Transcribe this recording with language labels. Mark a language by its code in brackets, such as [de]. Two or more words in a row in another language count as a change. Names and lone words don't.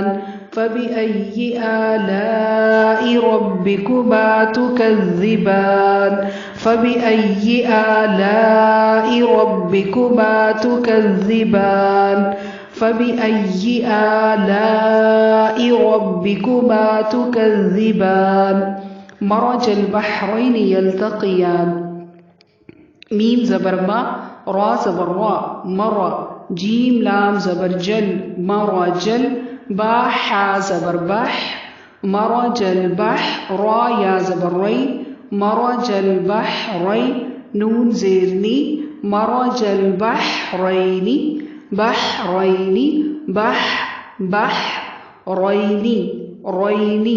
[ar] فبأي آلاء ربكما تكذبان. فبأي آلاء ربكما تكذبان. فبأي آلاء ربكما تكذبان. مرج البحرين يلتقيان. [ur] میم زبر ما، را زبر را، مرا، جیم لام زبر جل, مرجل، با ہا زبر بہ، مرجل بہ، را یا زبر رے، مرجل بہرے، نون زیر نی، مرجل بہرینِ، بہرینِ، بہ بہ رینِ رینِ.